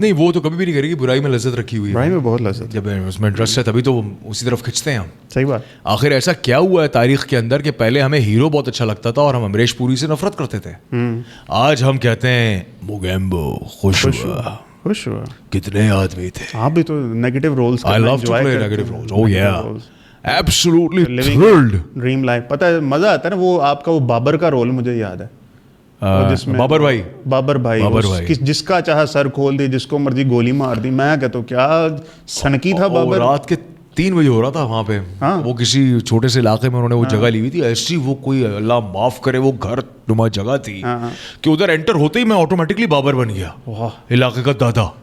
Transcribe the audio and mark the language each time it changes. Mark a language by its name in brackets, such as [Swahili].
[Urdu] نہیں وہ تو کبھی بھی نہیں کرے گی, برائی میں لذت رکھی ہوئی ہے, برائی میں بہت لذت, جب اس میں انٹرسٹ ہے تبھی تو اسی طرف کھنچتے ہیں ہم. صحیح بات. آخر ایسا کیا ہوا ہے تاریخ کے اندر کہ پہلے ہمیں ہیرو بہت اچھا لگتا تھا اور ہم امریش پوری سے نفرت کرتے تھے, آج ہم کہتے ہیں موگیمبو خوش ہوا, خوش ہوا. کتنے آدمی تھے, آپ بھی تو negative rules [English] I love to play negative roles. Oh yeah, absolutely thrilled. [Urdu] Dream life. پتہ ہے مزہ آتا ہے نا, وہ آپ کا وہ بابر کا رول مجھے یاد ہے, بابر بھائی جس کا چاہا سر کھول دی, جس کو مرضی گولی مار دی. میں کہتا ہوں کیا سنکی تھا بابر. رات کے 3 بجے ہو رہا تھا وہاں پہ, وہ کسی چھوٹے سے علاقے میں انہوں نے وہ جگہ لی ہوئی تھی, ایسی وہ کوئی اللہ معاف کرے وہ گھر نما جگہ تھی کہ ادھر انٹر ہوتے ہی میں آٹومیٹکلی بابر بن گیا, علاقے کا دادا.